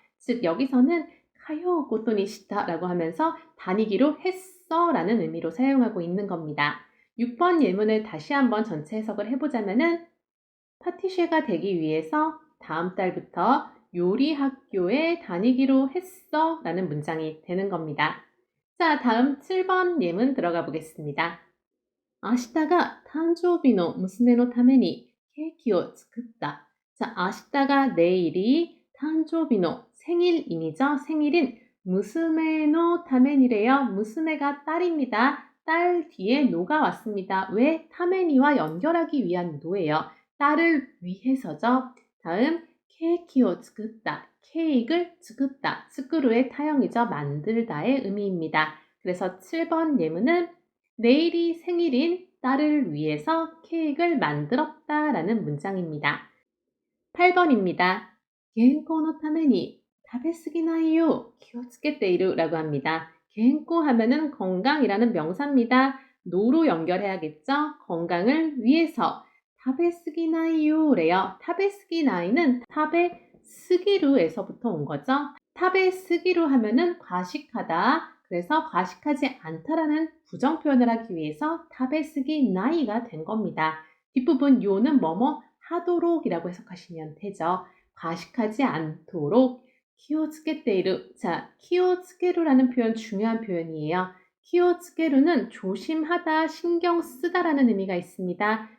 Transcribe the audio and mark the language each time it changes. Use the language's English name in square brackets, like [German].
[Korean] 즉 여기서는 가요 고토니 시다라고 하면서 다니기로 했어 라는 의미로 사용하고 있는 겁니다. 6번 예문을 다시 한번 전체 해석을 해보자면은 파티쉐가 되기 위해서 다음 달부터 요리 학교에 다니기로 했어 라는 문장이 되는 겁니다. 자, 다음 7번 예문 들어가 보겠습니다. [Japanese] 明日が誕生日の娘のためにケーキを作った. [Korean] 자, [Japanese] 明日が [Korean] 내일이 [Japanese] 誕生日の [Korean] 생일인이죠. 생일인 무스메노 타메니래요. 무스메가 딸입니다. 딸 뒤에 노가 왔습니다. 왜? 타메니와 연결하기 위한 노예요. 딸을 위해서죠. 다음 케이키오 츠쿠다. 케이크를 츠쿠다. 스쿠루의 타형이죠. 만들다의 의미입니다. 그래서 7번 예문은 내일이 생일인 딸을 위해서 케이크를 만들었다라는 문장입니다. 8번입니다. [Japanese] 健康のために食べ過ぎないよう気をつけている [Korean] 라고 합니다. 健康 하면은 건강이라는 명사입니다. 노로 연결해야겠죠? 건강을 위해서 [Japanese] 食べ過ぎないよ [Korean] 래요. 食べ過ぎ나이는 食べ過ぎる에서부터 온 거죠. 食べ過ぎる 하면은 과식하다. 그래서 과식하지 않다라는 부정 표현을 하기 위해서 食べ過ぎ나이가 된 겁니다. 뒷부분 요는 뭐뭐 하도록이라고 해석하시면 되죠. 과식하지 않도록 키오츠케테이루. 자, 키오츠케루라는 표현 중요한 표현이에요. 키오츠케루는 조심하다, 신경 쓰다라는 의미가 있습니다.